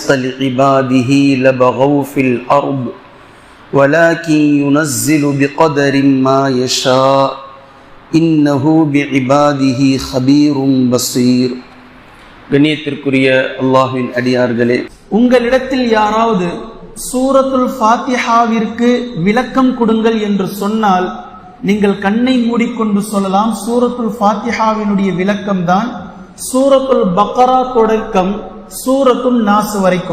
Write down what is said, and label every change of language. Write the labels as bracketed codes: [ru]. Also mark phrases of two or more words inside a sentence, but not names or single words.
[ar] لعباده لبغوا في الأرض ولكن ينزل بقدر ما يشاء إنه بعباده خبير بصير. [ta] கண்ணியத்திற்குரிய அல்லாஹ்வின் அடியார்களே, உங்களிடத்தில் யாராவது சூரத்துல் ஃபாத்திஹாவிற்கு விளக்கம் கொடுங்கள் என்று சொன்னால் நீங்கள் கண்ணை மூடிக்கொண்டு சொல்லலாம், சூரத்துல் ஃபாத்திஹாவினுடைய விளக்கம் தான் சூரத்துல் பக்ரா தொடக்கம் சூரத்துல் நாஸ் வரைக்கும்.